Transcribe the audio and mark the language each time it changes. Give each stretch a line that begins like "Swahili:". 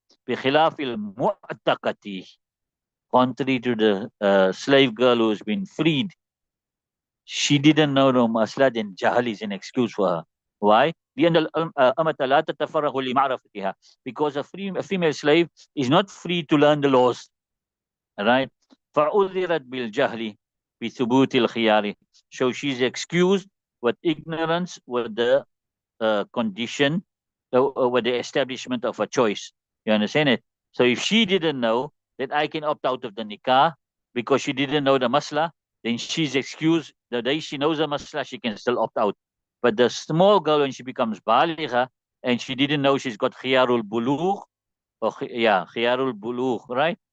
Arabic: بخلاف المعتقة,
English: contrary to the slave girl who's been freed, she didn't know no masla, then jahal is an excuse for her. Why?
Arabic: لأن الأمة لا تتفرغ لمعرفتها,
English: because a female slave is not free to learn the laws. Right?
Arabic: فعذرت بالجهل بثبوت الخيار.
English: So she's excused with ignorance, with the condition, with the establishment of a choice. You understand it? So if she didn't know that I can opt out of the nikah because she didn't know the masla, then she's excused. The day she knows the masla, she can still opt out. But the small girl, when she becomes baligha and she didn't know she's got khiyarul bulugh, or yeah, khiyarul bulugh, right?